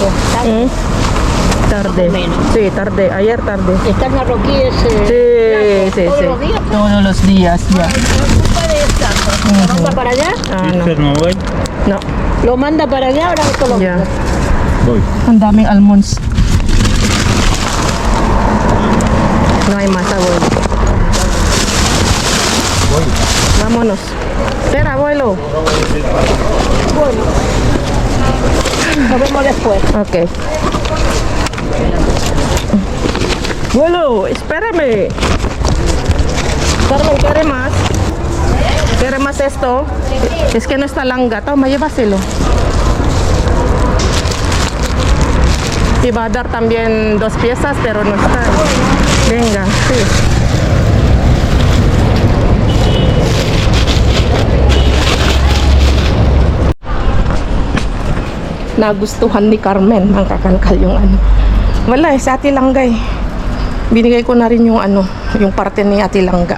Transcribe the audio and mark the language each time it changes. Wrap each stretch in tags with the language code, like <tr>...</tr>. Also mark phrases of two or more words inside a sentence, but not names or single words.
<es>Tarde. Menos. Sí, tarde. Ayer tarde. Están marroquíes Sí, todos sí. los días. Todos los días, ya. Culpa de esta. ¿Lo manda para allá? Ah, no. ¿Este no voy? No, Lo manda para allá, ahora esto lo ya. Voy.</es> <tl>Ang daming almonds.</tl> <es>No hay más, abuelo. Vámonos. Espera, abuelo. Bueno. Nos vemos después. Ok. Abuelo, espérame. Carmen, ¿quiere más? ¿Quiere más esto? Es que no está langa. Toma, llévaselo. Iba a dar también 2 piezas, pero no está. Venga, sí.</es> <tl>Nagustuhan ni Carmen ang kakalkal yung ano. Wala sa Ate Langga Binigay ko na rin yung ano, yung parte ni Ate Langga.</tl>